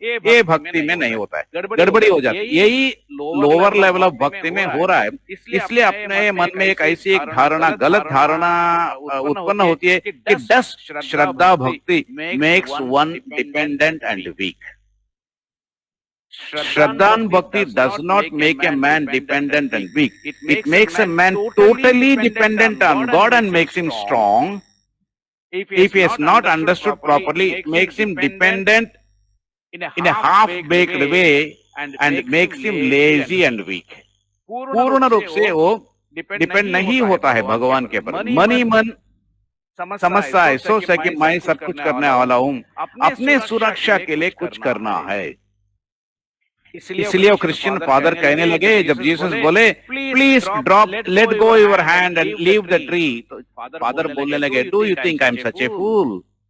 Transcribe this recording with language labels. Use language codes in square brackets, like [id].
[hi] ये भक्ति में नहीं होता है, गड़बड़ी हो जाती है। यही [en] lower level of भक्ति [hi] में हो रहा है। इसलिए अपने मन में एक ऐसी एक धारणा, गलत धारणा उत्पन्न होती है कि [en] Just Shraddha Bhakti makes one dependent and weak. Shraddha and Bhakti does not make a man dependent and weak. It makes a man totally dependent on God and makes him strong. If he has not understood properly, it makes him dependent in a half-baked way and makes him lazy and weak. [hi] पूर्ण रूप से वो depend नहीं होता है भगवान के ऊपर। मन ही मन समझता है, सोचता है कि मैं सब कुछ करने वाला हूँ, अपने सुरक्षा के लिए कुछ करना है। इसलिए वो क्रिश्चियन फादर कहने लगे, जब जीसस बोले [en] please drop, let go your hand and leave the tree, [hi] तो फादर बोलने लगे [en] Do you think I am such a fool?